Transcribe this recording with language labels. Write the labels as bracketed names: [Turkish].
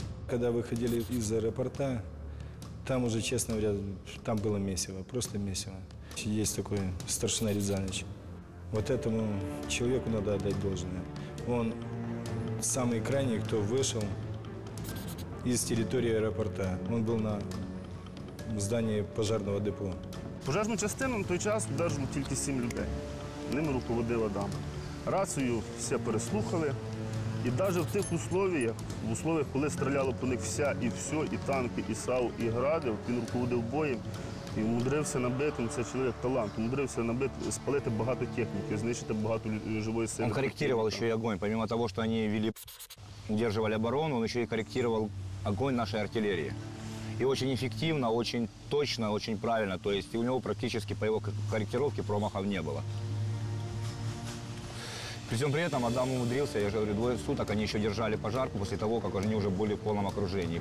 [Russian] Когда выходили из аэропорта, там уже, честно говоря, там было месиво, просто месиво. Есть такой старшина Рязанич. Вот этому человеку надо отдать должное. Он самый крайний, кто вышел из территории аэропорта. Он был на здании пожарного депо. [Ukrainian] Пожежну частину на той час одержало тільки 7 людей. Ними руководив Адам. Рацію всі переслухали. І навіть в тих условиях, коли стріляло по них вся і все, і танки, і САУ, і гради, він руководив боєм і умудрився набити, це чоловік талант, умудрився спалити багато техніки, знищити багато живої сили. [Russian] Он корректировал еще и огонь. Помимо того, что они удерживали оборону, он еще и корректировал огонь нашей артиллерии. И очень эффективно, очень точно, очень правильно. То есть у него практически по его корректировке промахов не было. При всем при этом Адам умудрился, я же говорю, 2 суток они еще держали пожарку после того, как они уже были в полном окружении.